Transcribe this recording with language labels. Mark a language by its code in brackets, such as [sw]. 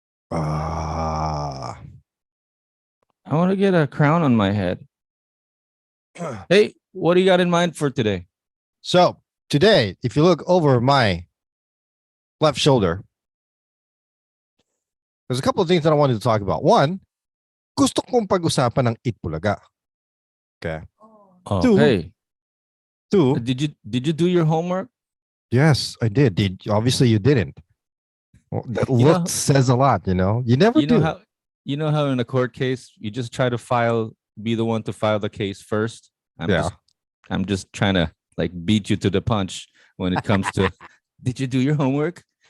[en] Ah. I want to get a crown on my head. Hey, what do you got in mind for today? So today, if you look over my left shoulder, there's a couple of things that I wanted to talk about. [tl] One, gusto kong pag-usapan ng Itbulaga. [en] Okay. Oh, Two. hey. Two. Did you do your homework? Yes, I did. Obviously you didn't. Well, that look says a lot, you know. You never do. You know how in a court case you just try to be the one to file the case first. I'm just trying to like beat you to the punch when it comes to did you do your homework?